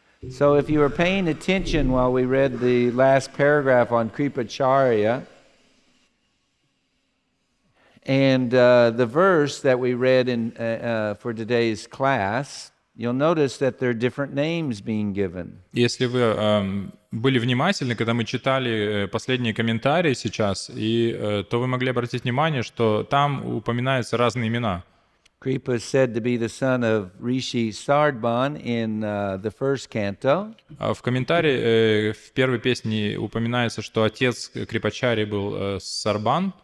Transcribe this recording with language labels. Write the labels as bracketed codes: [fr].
[en] So if you were paying attention while we read the last paragraph on Kripacharya, and the verse that we read for today's class, you'll notice that there are different names being given. [ru] Если вы были внимательны, когда мы читали последние комментарии сейчас, то вы могли обратить внимание, что там упоминаются разные имена. [en] Kripa is said to be the son of Rishi Sardban in the first canto. [ru] В комментарии в первой песне упоминается, что отец Крипачари был Сарбан.